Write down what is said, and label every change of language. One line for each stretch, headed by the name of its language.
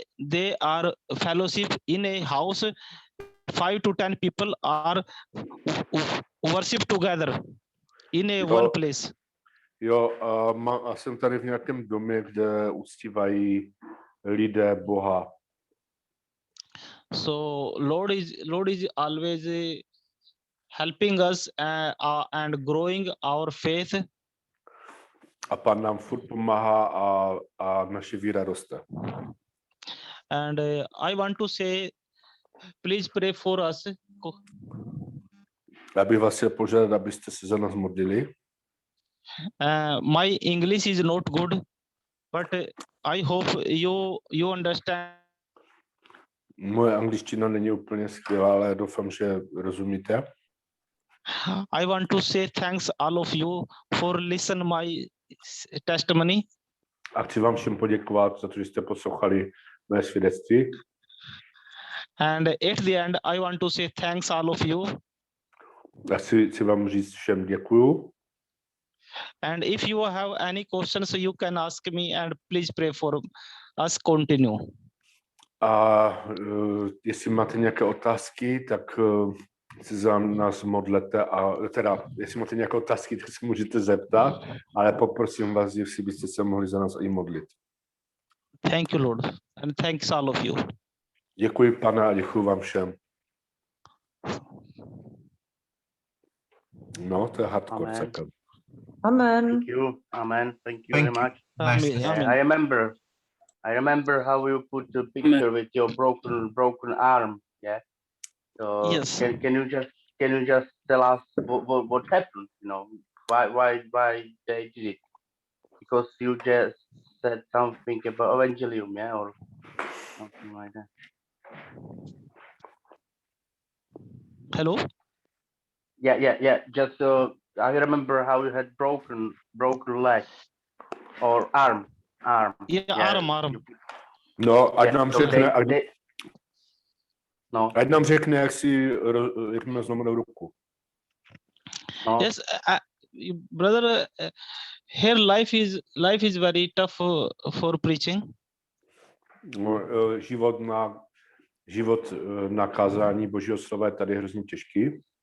English: They are fellowship in a house. 5 to 10 people are worship together in a one place.
Czech: Jo, a jsem tady v nějakém domě, kde uctívají lidé Boha.
English: So Lord is always helping us and growing our faith.
Czech: A Pán nám furt pomáhá a naše víra roste.
English: And I want to say, please pray for us.
Czech: Já bych vás chtěl požádat, abyste se za nás modlili.
English: My English is not good, but I hope you understand.
Czech: Moje angličtina není úplně skvělá, ale doufám, že rozumíte.
English: I want to say thanks all of you for listen my testimony.
Czech: A chci vám všem poděkovat za to, že jste poslouchali mé svědectví.
English: And at the end, I want to say thanks all of you.
Czech: Já chci vám říct všem děkuju.
English: And if you have any questions, you can ask me and please pray for us continue.
Czech: A jestli máte nějaké otázky, tak se za nás modlete a teda, jestli máte nějaké otázky, tak se můžete zeptat, ale poprosím vás, jestli byste se mohli za nás i modlit.
English: Thank you, Lord, and thanks all of you.
Czech: Děkuji, Pane, a děkuji vám všem. No, to je hardcore
English: Amen.
Czech: celkem.
English: Amen. Thank you. Amen. Thank you Thank very much. Amen. Amen. I remember how you put the picture with your broken arm. Yeah. So Yes. can you just tell us what happened? You know, why they did it? Because you just said something about evangelium, yeah, or something like that. Hello. Yeah. Just I remember how you had broken leg or arm. Yeah, arm.
Czech: No, ať
English: Yeah,
Czech: nám
English: so
Czech: řekne, no. ať nám řekne, jak má zlomenou ruku. No.
English: Yes, brother. Here life is very tough for preaching.
Czech: No, život na kázání Božího slova je tady hrozně těžký.